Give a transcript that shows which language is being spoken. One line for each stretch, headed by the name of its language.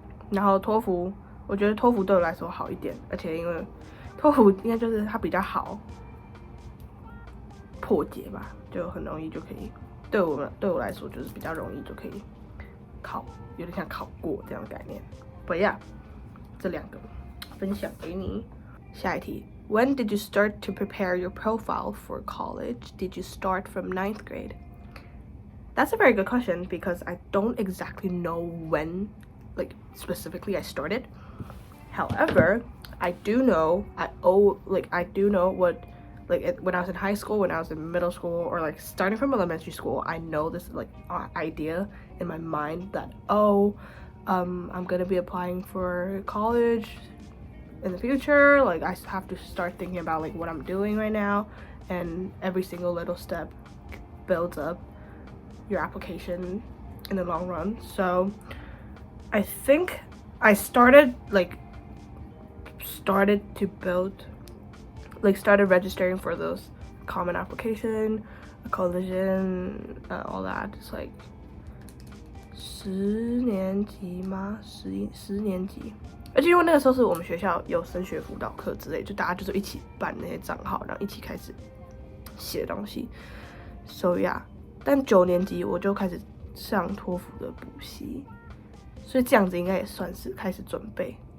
Chinese: 然后托福，我觉得托福对我来说好一点，而且因为托福应该就是它比较好破解吧，就很容易就可以对我来说就是比较容易就可以考，有点像考过这样的概念。
English: But yeah，
Chinese: 这2个分享给你。下一题
English: ，When did you start to prepare your profile for college? Did you start from 9th grade? That's a very good question because I don't exactly know when, like specifically I started. However, I do know what. Like when I was in high school, when I was in middle school, or like starting from elementary school, I know this like idea in my mind that I'm gonna be applying for college in the future. Like I have to start thinking about like what I'm doing right now, and every single little step builds up your application in the long run. So I think I started registering for those common application, collision, all that. It's like
Chinese: 10年级吗？10年级。而且因为那个时候是我们学校有升学辅导课之类，就大家就是一起办那些账号，然后一起开始写东西。
English: So yeah，
Chinese: 但9年级我就开始上托福的补习，所以这样子应该也算是开始准备。